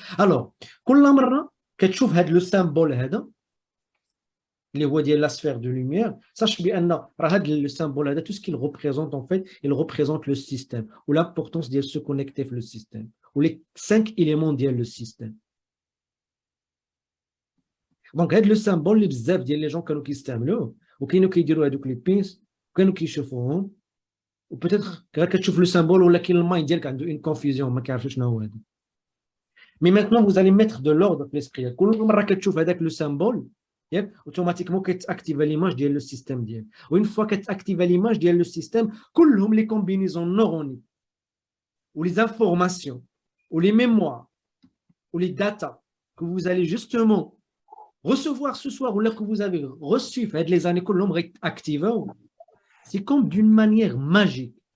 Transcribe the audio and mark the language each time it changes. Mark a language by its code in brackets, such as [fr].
[fr] Alors, [ar] كتشوف هذا لو سامبول هذا اللي هو ديال لا سفير دو لوميير [fr] sache [ar] بان راه هذا لو سامبول هذا [fr] tout ce qu'il représente en fait il représente le système ou l'importance de se connecter avec le système ou les 5 éléments ديال le système. [ar] دونك هذا لو سامبول اللي بزاف ديال لي جون كانوا كيستعملوه وكاينوا كيديروا هذوك لي بينس وكانوا كيشوفوهم وبيتيتر غير كتشوف لو سامبول ولكن المايند ديالك عنده اون كونفيزيون ما كيعرفش شنو هو هذا. [fr] Mais maintenant, vous allez mettre de l'ordre dans l'esprit. [ar] كل مرة كتشوف هذاك لو سامبول [fr] automatiquement كتاكتيفا l'image ديال le système ديالك. وune fois كتاكتيفا l'image ديال le système كلهم les combinaisons neuroniques ou les informations ou les mémoires ou les data que vous allez justement recevoir ce soir ou là que vous avez reçu les années كلهم activés, c'est comme d'une manière magique.